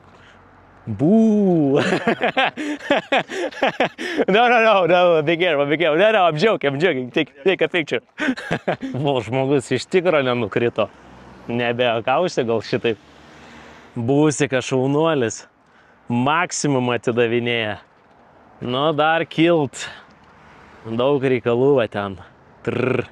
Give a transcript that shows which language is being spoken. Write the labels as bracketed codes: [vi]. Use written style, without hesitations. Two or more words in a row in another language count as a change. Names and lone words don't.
[en] Boo! No, be careful. No, I'm joking. Take a picture. [lt] Žmogus iš tikro nenukrito. Nebeakausi gal šitaip. Būsi šaunuolis. Maksimum atidavinėja. Nu, dar kilt. Daug reikalų va ten. Trrr.